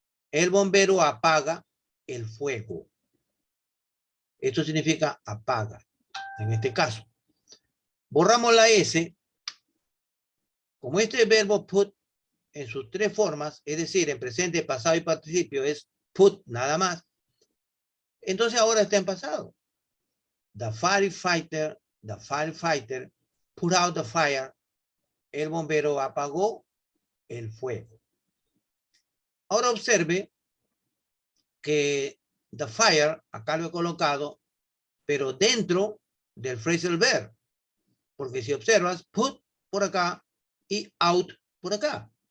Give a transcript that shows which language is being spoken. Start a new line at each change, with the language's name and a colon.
Spanish: El bombero apaga el fuego. Esto significa apaga, en este caso. Borramos la S. Como este verbo put en sus tres formas, es decir, en presente, pasado y participio, es put nada más. Entonces ahora está en pasado.
English: The firefighter put out the fire.
Spanish: El bombero apagó el fuego. Ahora observe que the fire, acá lo he colocado, pero dentro del phrasal verb. Porque si observas, put por acá y out por acá.